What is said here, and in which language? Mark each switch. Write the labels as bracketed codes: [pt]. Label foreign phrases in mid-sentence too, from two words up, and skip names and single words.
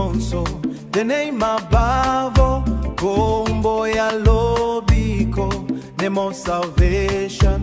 [ln] nyonso, [en] the name above all, [ln] kombo ya lobiko, [en] name of salvation.